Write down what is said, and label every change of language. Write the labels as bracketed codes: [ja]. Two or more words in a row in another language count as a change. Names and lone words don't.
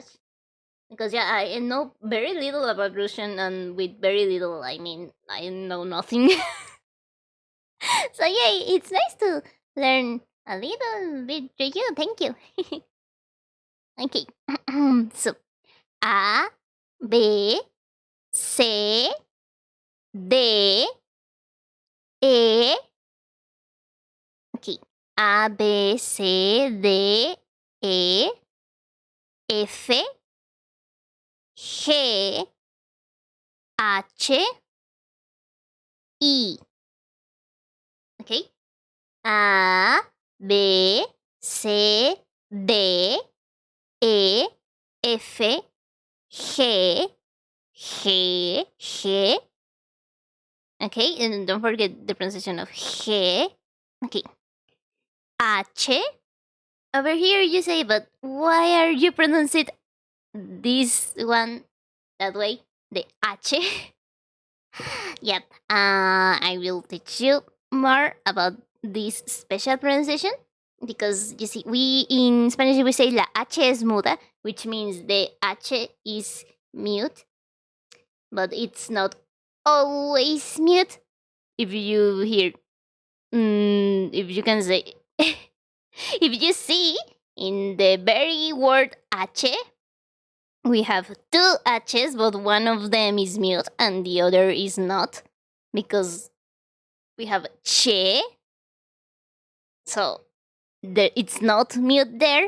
[en] Because yeah, I know very little about Russian, and with very little, I mean I know nothing. So yeah, it's nice to learn a little bit to you. Thank you. Okay. So A, B, C, D, E. Okay. A, B, C, D, E, F, G, H, I. Okay. A, B, C, D, E, F, G, G. Okay, and don't forget the pronunciation of G. Okay. H. Over here you say, but why are you pronouncing this one that way? The H. Yep. I will teach you more about this special pronunciation because you see, we in Spanish we say [es] la H es muda, [en] which means the H is mute, but it's not always mute. If you hear, if you can say, if you see in the very word H, we have two H's, but one of them is mute and the other is not, because we have che, so it's not mute there.